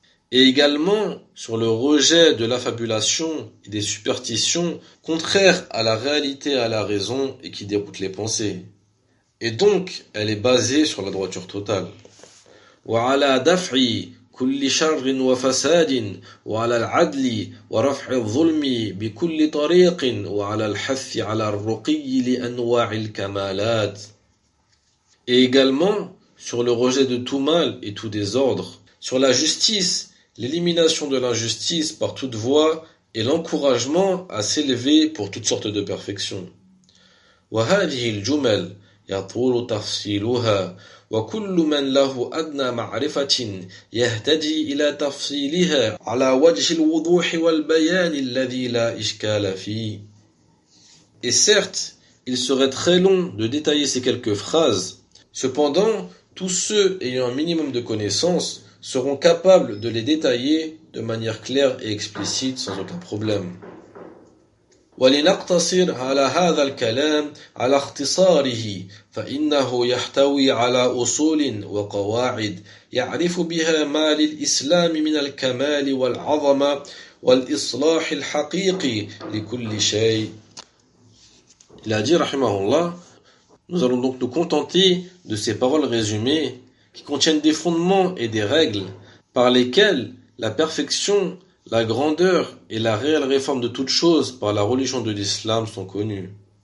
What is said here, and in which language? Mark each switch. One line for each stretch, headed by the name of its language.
French: Et également sur le rejet de l'affabulation et des superstitions contraires à la réalité et à la raison et qui déroutent les pensées. Et donc, elle est basée sur la droiture totale.
Arabic: وعلى دفع كل شر وفساد وعلى العدل ورفع الظلم بكل طريق وعلى الحث على الرقي لأنواع الكمالات.
French: Et également sur le rejet de tout mal et tout désordre, sur la justice, l'élimination de l'injustice par toute voie et l'encouragement à s'élever pour toutes sortes de perfections.
Arabic: وهذه الجمل يطول تفصيلها وكل من له أدنى معرفة يهتدي إلى تفصيلها على وجه الوضوح والبيان الذي لا إشكال فيه.
French: Et certes, il serait très long de détailler ces quelques phrases. Cependant, tous ceux ayant un minimum de connaissances seront capables de les détailler de manière claire et explicite sans aucun problème.
Arabic: ولنقتصر على هذا الكلام على اختصاره فإنه يحتوي على أصول وقواعد يعرف بها ما للإسلام من الكمال والعظمة والإصلاح الحقيقي لكل شيء.
French: Il a dit, rahimahullah, nous allons donc nous contenter de ces paroles résumées qui contiennent des fondements et des règles par lesquelles la perfection, la grandeur et la réelle réforme de toutes choses par la religion de l'islam sont connues.